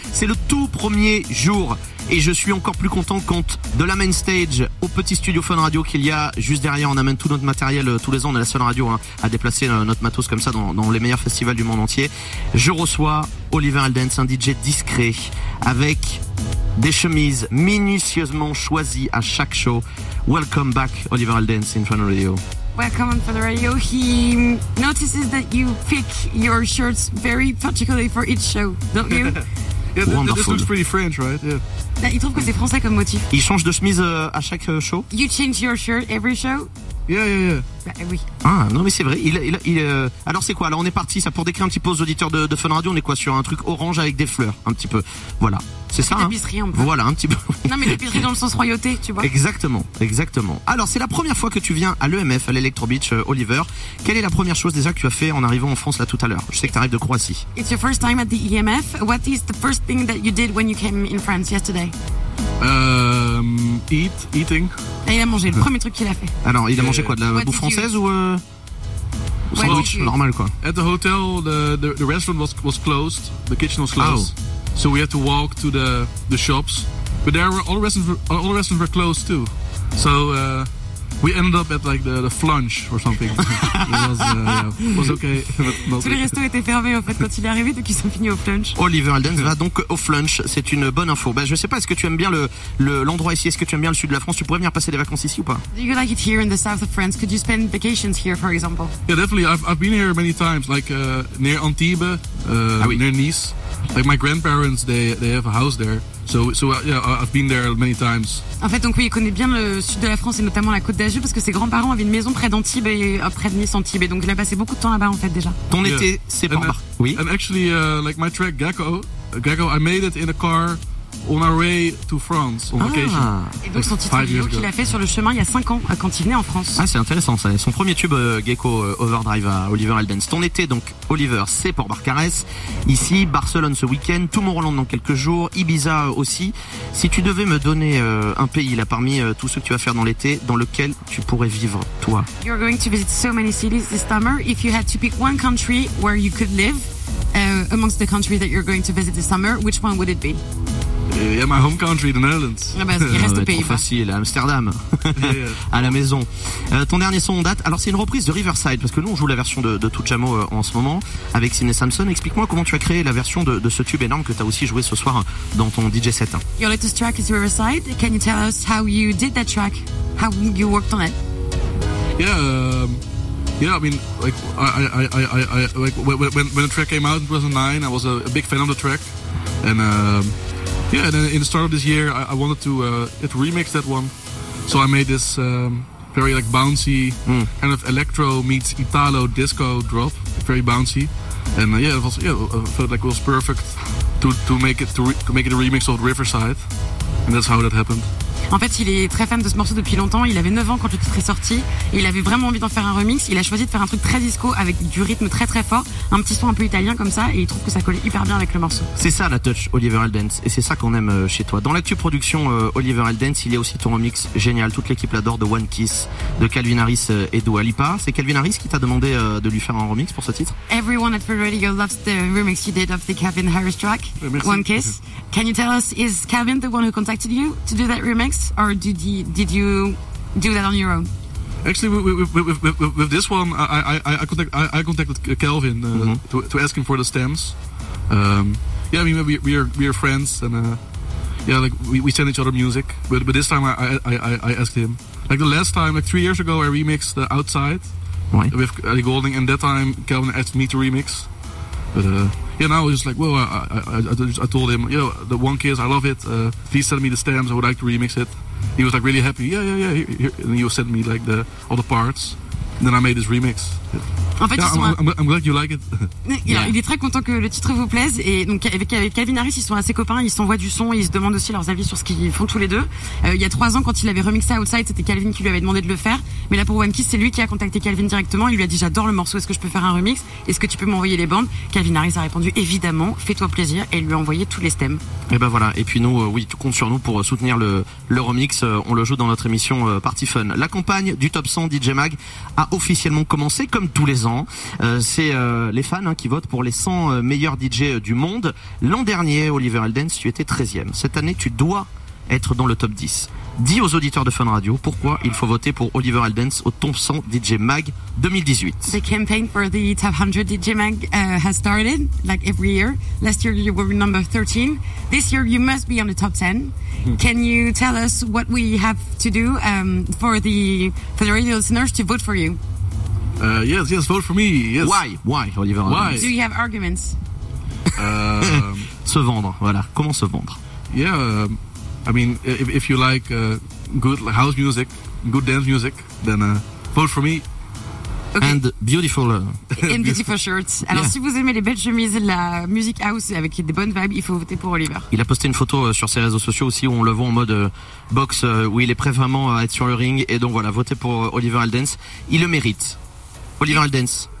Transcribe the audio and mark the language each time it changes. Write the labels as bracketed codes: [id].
[fr] C'est le tout premier jour et je suis encore plus content quand de la main stage au petit studio Fun Radio qu'il y a juste derrière, on amène tout notre matériel tous les ans. On est la seule radio à déplacer notre matos comme ça dans les meilleurs festivals du monde entier. Je reçois Oliver Aldens, un DJ discret avec des chemises minutieusement choisies à chaque show. [en] Welcome back, Oliver Aldens, in Fun Radio. Welcome on Fun Radio. He notices that you pick your shirts very particularly for each show, don't you? Yeah, this looks pretty French, right? [fr] Yeah. Il trouve que c'est français comme motif. Il change de chemise à chaque show. [en] You change your shirt every show? Yeah. [fr] Bah, oui. Ah non mais c'est vrai. Alors c'est quoi? Alors on est parti. Ça pour décrire un petit peu aux auditeurs de Fun Radio. On est quoi sur un truc orange avec des fleurs, un petit peu. Voilà. C'est ça. Tapisserie, hein. Voilà un petit peu. Non mais tapisserie dans le sens royauté, tu vois. Exactement. Alors c'est la première fois que tu viens à l'EMF, à l'Electro Beach, Oliver. Quelle est la première chose déjà que tu as fait en arrivant en France là tout à l'heure? Je sais que tu arrives de Croatie. [en] It's your first time at the EMF. What is the first thing that you did when you came in France yesterday? Eating. [fr] Et il a mangé le premier truc qu'il a fait. Alors il a mangé quoi, de la bouffe française ou sandwich normal quoi? [en] At the hotel, the restaurant was closed, the kitchen was closed. Oh. So we had to walk to the shops, but there were all the restaurants were closed too. So we ended up at like the flunch or something. It was okay. [fr] Tous les restos étaient fermés en fait quand il est arrivé, donc ils sont finis au flunch. Oliver Aldens va donc au flunch. C'est une bonne info. Bah, je sais pas, est-ce que tu aimes bien l'endroit ici? Est-ce que tu aimes bien le sud de la France? Tu pourrais venir passer des vacances ici ou pas? [en] Do you like it here in the south of France? Could you spend vacations here, for example? Yeah, definitely. I've been here many times, like near Antibes, near Nice. Like my grandparents, they have a house there. So yeah, I've been there many times. [fr] En fait, donc oui, il connaît bien le sud de la France et notamment la Côte d'Azur parce que ses grands-parents avaient une maison près d'Antibes et près de Nice Antibes. Donc il a passé beaucoup de temps là-bas en fait déjà. Ton été, c'est pas mal. Oui. [en] And actually, like my track Gecko, I made it in a car on our way to France on vacation. [fr] Et donc son titre vidéo qu'il a fait sur le chemin il y a 5 ans quand il venait en France. Ah, c'est intéressant ça. Son premier tube Gecko Overdrive à Oliver Aldens. Ton été donc, Oliver, c'est pour Barcarès. Ici, Barcelone ce week-end, Tomorrowland dans quelques jours, Ibiza aussi. Si tu devais me donner un pays là parmi tous ceux que tu vas faire dans l'été, dans lequel tu pourrais vivre, toi? [en] You're going to visit so many cities this summer. If you had to pick one country where you could live amongst the countries that you're going to visit this summer, which one would it be? Yeah, my home country, the Netherlands. [fr] Ah bah, il reste au pays. Trop facile, Amsterdam. Yeah. À la maison. Ton dernier son en date, alors c'est une reprise de Riverside, parce que nous on joue la version de Tujamo en ce moment avec Sidney Samson. Explique-moi comment tu as créé la version de ce tube énorme que tu as aussi joué ce soir dans ton DJ set. [en] Your latest track is Riverside. Can you tell us how you did that track? How you worked on it? Yeah, I mean, like, when the track came out in 2009, I was a big fan of the track. And, yeah, and then in the start of this year, I wanted to remix that one. So I made this very, like, bouncy kind of electro meets Italo disco drop. Very bouncy. And, I felt like it was perfect to make it a remix of Riverside. And that's how that happened. [fr] En fait, il est très fan de ce morceau depuis longtemps. Il avait 9 ans quand le titre est sorti. Et il avait vraiment envie d'en faire un remix. Il a choisi de faire un truc très disco avec du rythme très très fort. Un petit son un peu italien comme ça. Et il trouve que ça collait hyper bien avec le morceau. C'est ça la touch Oliver Aldens. Et c'est ça qu'on aime chez toi. Dans l'actu production Oliver Aldens, il y a aussi ton remix génial. Toute l'équipe l'adore, de One Kiss, de Calvin Harris et Dua Lipa. C'est Calvin Harris qui t'a demandé de lui faire un remix pour ce titre. [en] Everyone at Fun Radio loves the remix you did of the Calvin Harris track. [fr] Merci. [en] One Kiss. Can you tell us, is Calvin the one who contacted you to do that remix? Or did you do that on your own? Actually, with this one, I contacted Calvin to ask him for the stems. We are friends and we send each other music. But this time I asked him. Like the last time, like 3 years ago, I remixed the Outside with Ellie Goulding, and that time Calvin asked me to remix. But now I was just like, well, I told him, you know, the One Kiss, I love it. Please send me the stems. I would like to remix it. He was like really happy. Yeah. And he sent me like all the parts. And then I made this remix. [fr] En fait, [en] I'm glad you like it. Yeah. [fr] Il est très content que le titre vous plaise. Et donc avec Calvin Harris, ils sont assez copains. Ils s'envoient du son et ils se demandent aussi leurs avis sur ce qu'ils font tous les deux. Il y a 3 ans, quand il avait remixé Outside, c'était Calvin qui lui avait demandé de le faire. Mais là pour One Kiss, c'est lui qui a contacté Calvin directement. Il lui a dit, j'adore le morceau, est-ce que je peux faire un remix? Est-ce que tu peux m'envoyer les bandes? Calvin Harris a répondu, évidemment, fais-toi plaisir. Et lui a envoyé tous les stems. Et ben voilà. Et puis nous, oui, tu comptes sur nous pour soutenir le remix. On le joue dans notre émission Party Fun. La campagne du Top 100 DJ Mag a officiellement commencé comme tous les ans. maintenant. C'est les fans qui votent pour les 100 meilleurs DJ du monde. L'an dernier, Oliver Heldens, tu étais 13e. Cette année, tu dois être dans le top 10. Dis aux auditeurs de Fun Radio pourquoi il faut voter pour Oliver Heldens au Top 100 DJ Mag 2018. [en] The campaign for the Top 100 DJ Mag has started, like every year. Last year you were number 13. This year you must be on the top 10. Can you tell us what we have to do for the radio listeners to vote for you? Yes, vote for me. Yes. Why, Oliver Heldens? Do you have arguments? [fr] Se vendre, voilà. Comment se vendre? [en] Yeah. I mean, if you like good house music, good dance music, then vote for me. Okay. And beautiful. And beautiful shirts. [fr] Alors, yeah. Si vous aimez les belles chemises, la musique house avec des bonnes vibes, il faut voter pour Oliver. Il a posté une photo sur ses réseaux sociaux aussi où on le voit en mode boxe, où il est prêt vraiment à être sur le ring. Et donc voilà, votez pour Oliver Heldens. Il le mérite. Oliver Heldens.